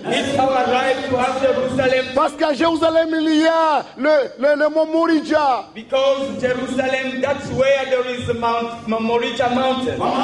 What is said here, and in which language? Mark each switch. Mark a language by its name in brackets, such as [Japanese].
[English] It's our right to have Jerusalem. [French] Parce qu'à Jérusalem, il y a le mont Moriah. [English] Because Jerusalem, that's where there is the Moriah mountain.